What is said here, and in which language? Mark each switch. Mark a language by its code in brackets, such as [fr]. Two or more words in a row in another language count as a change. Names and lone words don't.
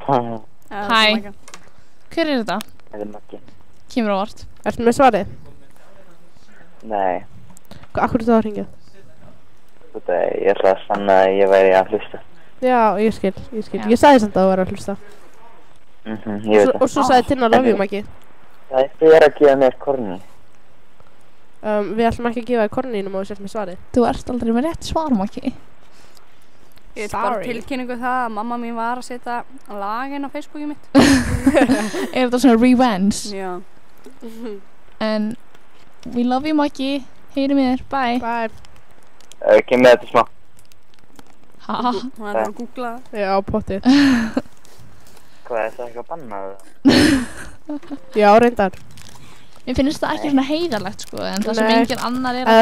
[is] Hæ Hver er þetta? Þetta er Maggi Kemur á vart Ertu með svarið? Nei Akkur er það að hringja? Ég ætla að sanna að ég væri að hlusta Já, ég skil Ég sagði samt að þú væri að hlusta Ég veit það Og svo sagði Tinna [en] love you [is] Maggi Það er að gefa mér korni Við ætlum ekki að gefa þér korni nema þú sért með svarið Þú ert aldrei með rétt svar Maggi Ég veit bara tilkynningu það að mamma mín var að setja lagin á Facebooki mitt Er þetta svona revenge? Já En [en] we love you [is] Maggi Heyri mér, bye Bye Kemur þetta smá Ha Það er að googla Já, pottið Hvað er það eitthvað bannað? Já, reyndar Mér finnst það ekki svona heiðarlegt sko En það sem engin annar er